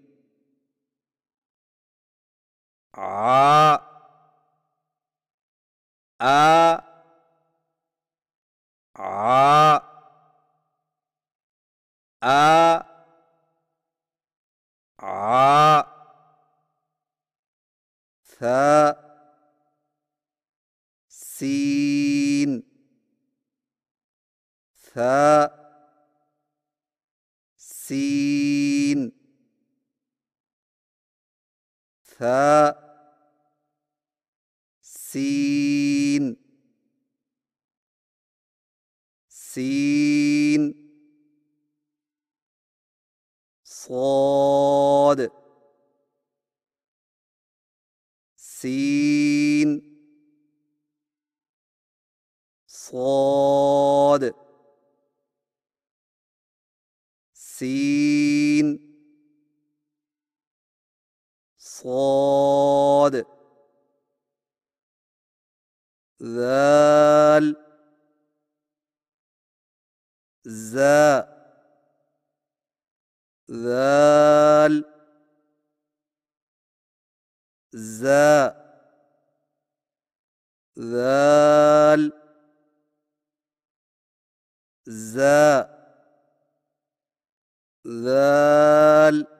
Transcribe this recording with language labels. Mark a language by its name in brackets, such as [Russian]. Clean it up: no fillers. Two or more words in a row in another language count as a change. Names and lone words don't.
[Arabic] आ, आ, आ, आ, आ, سا سين سا سين سا, सीन, سين صاد سين صاد سين صاد ذال زا ذال زا ذال زا ذال